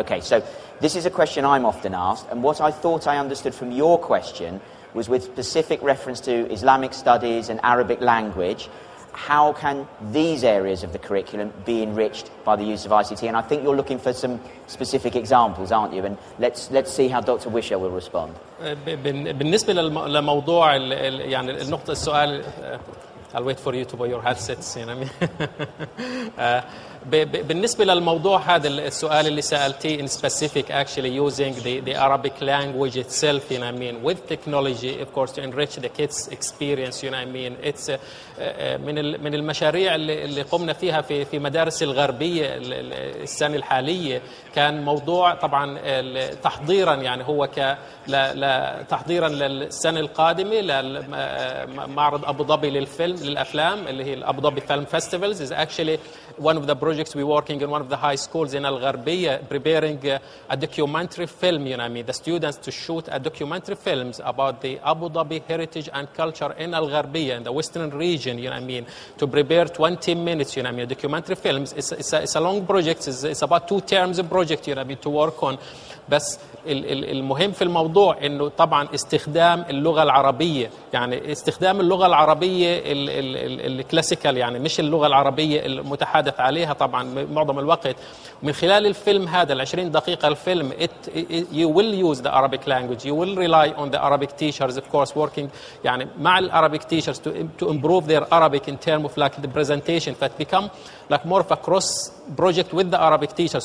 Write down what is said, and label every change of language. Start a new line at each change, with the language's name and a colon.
English: Okay, so this is a question I'm often asked, and what I thought I understood from your question was with specific reference to Islamic studies and Arabic language, how can these areas of the curriculum be enriched by the use of ICT? And I think you're looking for some specific examples, aren't you? And let's see how Dr. Wisher will respond.
Arabic: بالنسبة لموضوع يعني النقطة السؤال
English: I'll wait for you to buy your headsets. You know.
Arabic: بالنسبة للموضوع هذا السؤال اللي سألتيه
English: in specific, actually using the Arabic language itself, you know, I mean, with technology, of course, to enrich the kids' experience, you know, I mean, it's
Arabic: من المشاريع اللي قمنا فيها في مدارس الغربية السنة الحالية، كان موضوع طبعا تحضيرا، يعني هو تحضيرا للسنة القادمة لمعرض أبو ظبي للفيلم، للأفلام اللي هي الأبو ظبي
English: Film Festivals is actually one of the projects we're working in one of the high schools in Al-Gharbiyya, preparing a documentary film, you know what I mean, the students to shoot a documentary films about the Abu Dhabi heritage and culture in Al-Gharbiyya, in the western region, you know what I mean, to prepare 20 minutes, you know what I mean, documentary films. It's a long project, it's about 2 terms of project, you know what I mean, to work on.
Arabic: بس المهم في الموضوع انه طبعا استخدام اللغه العربيه، يعني استخدام اللغه العربيه الكلاسيكال، يعني مش اللغه العربيه المتحدث عليها طبعا معظم الوقت. من خلال الفيلم هذا ال20 دقيقه الفيلم
English: you will use the Arabic language, you will rely on the Arabic teachers of course working
Arabic: يعني مع ال
English: Arabic teachers to improve their Arabic in terms of like the presentation, but become like more of a cross project with the Arabic teachers.